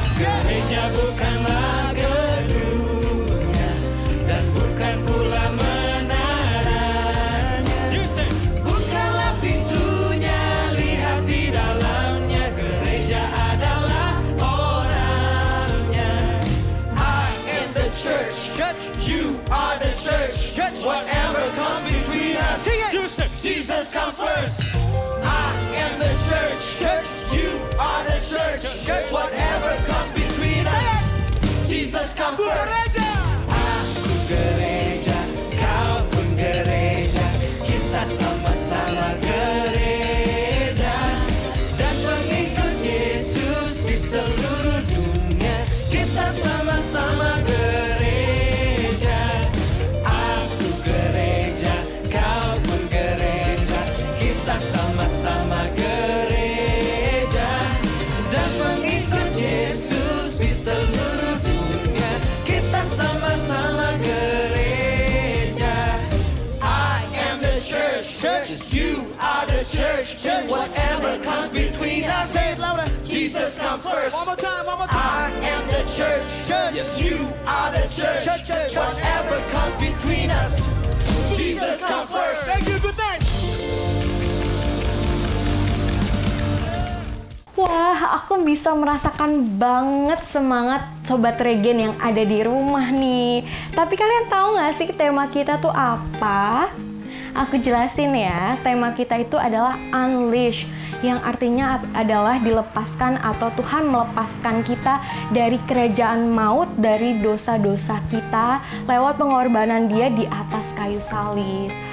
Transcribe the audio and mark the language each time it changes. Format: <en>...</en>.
<id>Gereja bukanlah gedungnya dan bukan pula menaranya. Bukanlah pintunya, lihat di dalamnya. Gereja adalah orangnya.</id> <en>I am the church, you are the church. Whatever comes between us, Jesus comes first. I am the church, you are the church. Whatever comes between us, Jesus comes first.</en> <id>Aku gereja, kau pun gereja, kita sama-sama gereja dan mengikut Yesus di seluruh dunia. Kita sama-sama gereja. Aku gereja, kau pun gereja, kita sama-sama gereja dan mengikut Yesus di seluruh dunia. Kita sama-sama gereja.</id> <en>I am the church, you are the church. Whatever comes between us, Jesus comes first. One more time. I am the church, yes, you are the church. Whatever comes between us, Jesus comes first. Thank you, good night.</en> <id>Wah, aku bisa merasakan banget semangat Sobat Regen yang ada di rumah nih. Tapi kalian tahu nggak sih tema kita tuh apa? Aku jelasin ya, tema kita itu adalah Unleash, yang artinya adalah dilepaskan atau Tuhan melepaskan kita dari kerajaan maut, dari dosa-dosa kita lewat pengorbanan Dia di atas kayu salib.</id>